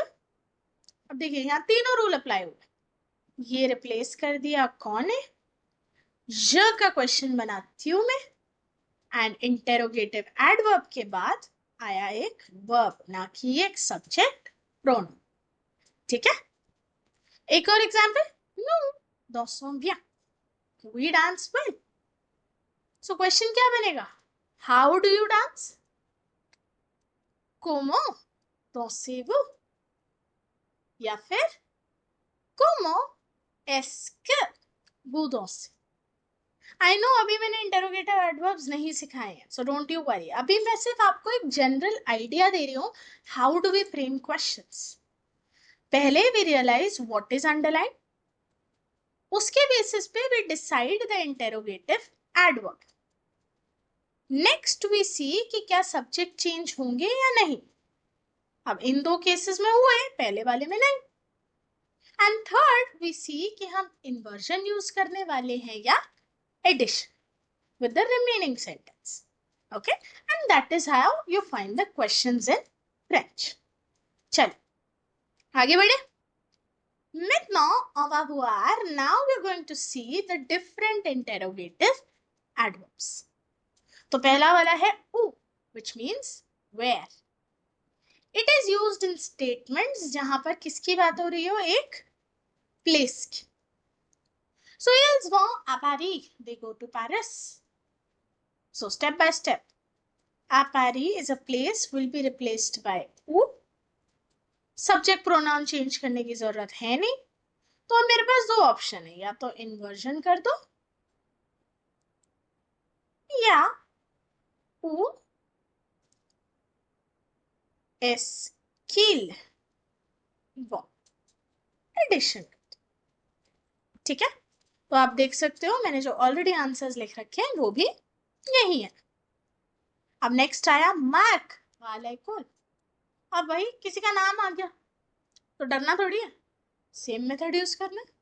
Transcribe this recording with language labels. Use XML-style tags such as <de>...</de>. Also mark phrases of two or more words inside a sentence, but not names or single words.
<hi>अब देखिए यहाँ तीनों</hi> <en>rule apply</en> <hi>हुए, ये रिप्लेस कर दिया कौन है, ज का क्वेश्चन बनाती हूं मैं,</hi> <en>and interrogative adverb</en> <hi>के बाद आया एक वर्ब, ना कि एक</hi> <en>subject pronoun.</en> <hi>ठीक है, एक और एग्जांपल,</hi> <fr>nous dansons bien,</fr> <en>we dance well. so question</en> <hi>क्या बनेगा,</hi> <en>how do you dance,</en> <fr>comment dansez-vous,</fr> <hi>या फिर</hi> <fr>comment est-ce que vous dansez।</fr> <en>I know</en> <hi>अभी मैंने</hi> <en>interrogative adverbs</en> <hi>नहीं सिखाए हैं,</hi> <en>so don't you worry,</en> <hi>अभी मैं सिर्फ आपको एक</hi> <en>general idea</en> <hi>दे रही हूँ</hi> <en>how do we frame questions. पहले we realize what is underline, उसके बेसिस पे we decide the interrogative adverb. next we see</en> <hi>कि क्या</hi> <en>subject change</en> <hi>होंगे या नहीं, अब इन दो केसेस में हुए, पहले वाले में नहीं।</hi> <en>and third we see</en> <hi>कि हम</hi> <en>inversion use</en> <hi>करने वाले हैं या</hi> <en>addition with the remaining sentence. Okay, and that is how you find the questions in French.</en> <hi>चलो आगे बढ़े।</hi> <fr>Maintenant on va voir,</fr> <en>now we are going to see the different interrogative adverbs.</en> <hi>तो पहला वाला है où,</hi> <en>which means where. It is used in statements</en> <hi>जहां पर किसकी बात हो रही हो, एक place की।</hi> <fr>So ils vont à Paris,</fr> <en>they go to Paris. So step by step, à Paris is a place will be replaced by où. subject pronoun change</en> <hi>करने की जरूरत है नहीं, तो मेरे पास दो ऑप्शन है, या तो इन्वर्जन कर दो या</hi> <fr>où est-ce qu'ils vont,</fr> <hi>एडिशन। ठीक है, तो आप देख सकते हो मैंने जो</hi> <en>already answers</en> <hi>लिख रखे हैं वो भी यही है। अब नेक्स्ट आया मार्क वाले कौन, अब भाई किसी का नाम आ गया तो डरना थोड़ी है,</hi> <en>same method use</en> <hi>करना।</hi>